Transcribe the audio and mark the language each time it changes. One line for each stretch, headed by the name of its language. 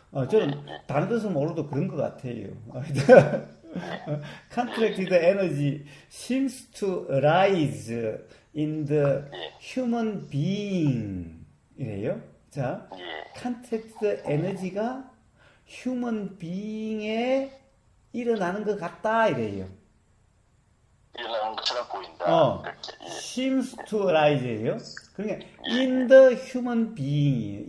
Korean: 저는 다른 뜻은 몰라도 그런 것 같아요.
English: Contracted energy seems to arise in the human being.
Korean: 이래요. 자, contracted energy가 human being에 일어나는 것 같다. 이래요. 일어나는 것처럼 보인다.
English: seems to arise예요.
Korean: 그러니까
English: in the human being.